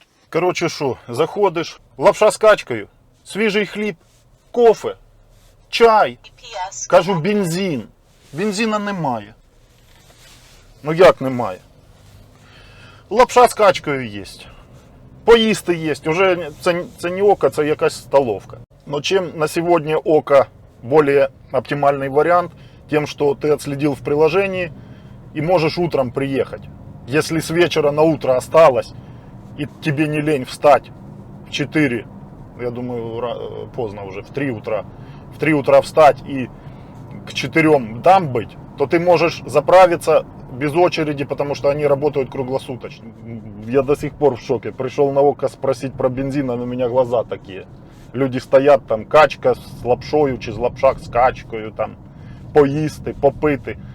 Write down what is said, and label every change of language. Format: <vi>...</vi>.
<uk>Короче, що, заходиш, лапша з качкою, свіжий хліб, кофе, чай. Кажу, бензин. Бензина немає. Ну як немає? Лапша з качкою є. Поїсти є. Уже це не око, це якась столовка.</uk> <ru>Но чем на сегодня око более оптимальный вариант, тем, что ты отследил в приложении и можешь утром приехать. Если с вечера на утро осталось, и тебе не лень встать в 4, я думаю, поздно уже, в 3 утра. В 3 утра встать и к 4 там быть, то ты можешь заправиться без очереди, потому что они работают круглосуточно. Я до сих пор в шоке. Пришел на око спросить про бензин, а на меня глаза такие. Люди стоят там,</ru> <uk>качка з лапшою, чи з лапшак з качкою, там, поїсти, попити.</uk>